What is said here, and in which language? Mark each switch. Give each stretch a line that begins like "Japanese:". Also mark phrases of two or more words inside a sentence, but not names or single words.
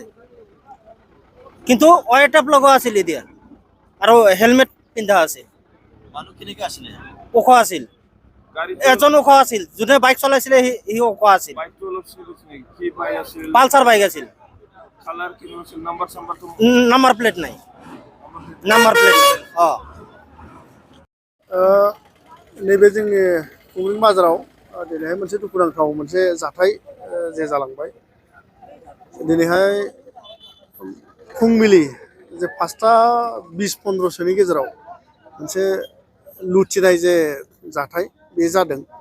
Assamese: কিন্তু টেপ লগোৱা আছিল এতিয়া, আৰু হেলমেট পিন্ধা আছে। মানুহ কেনেকৈ আছিলে? ওখ আছিল, এজন ওখ আছিল। যোনে বাইক চলাইছিলে সি ওখ আছিল। বাইকটো অলপ চিৰিয়াছ নেকি? কি বাইক আছিল? পালচাৰ বাইক আছিল। কালাৰ কি আছিল? নাম্বাৰটো?
English: number plate
Assamese: নাই,
English: number plate
Bodo: नैबे जोंनि खुंग्रिं बाजाराव दिनैहाय मोनसे दुखुनांथाव मोनसे जाथाय जे जालांबाय। दिनैहाय फुंबिलि जे 5:20-15 गेजेराव मोनसे लुथिनाय जे जाथाय बे जादों।